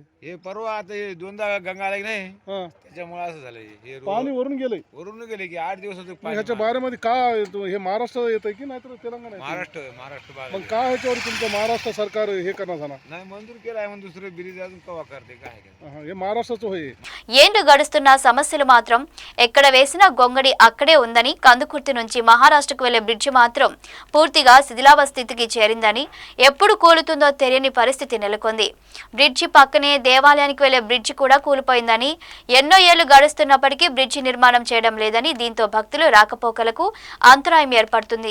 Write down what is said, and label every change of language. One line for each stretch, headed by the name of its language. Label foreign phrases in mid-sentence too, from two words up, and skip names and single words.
Marathi: हे परवा आता हे दोनदा गंगा आली नाही, हा, त्याच्यामुळे असं झालं. हे पाणी वरून गेले. वरून गेले की 8 दिवस होते मग पाणी. ह्याच्या बारेमध्ये का येतो? हे महाराष्ट्र येतंय की नाहीतर तेलंगणा येतंय? महाराष्ट्र मग बाहेर का ह्याच्यावर तुमचं महाराष्ट्र सरकार हे करणार झाला? नाही मंजूर केलं आहे. मग दुसरं ब्रिज अजून कवा करते काय काय. हे महाराष्ट्राचं होय.
Telugu: ఏండు గడుస్తున్న సమస్యలు మాత్రం ఎక్కడ వేసిన గొంగడి అక్కడే ఉందని, కందుకుర్తి నుంచి మహారాష్ట్రకు వెళ్లే బ్రిడ్జి మాత్రం పూర్తిగా శిథిలావస్థితికి చేరిందని, ఎప్పుడు కూలుతుందో తెలియని పరిస్థితి నెలకొంది. బ్రిడ్జి పక్కనే దేవాలయానికి వెళ్లే బ్రిడ్జి కూడా కూలిపోయిందని, ఎన్నో ఏళ్లు గడుస్తున్నప్పటికీ బ్రిడ్జి నిర్మాణం చేయడం లేదని, దీంతో భక్తులు రాకపోకలకు అంతరాయం ఏర్పడుతుంది.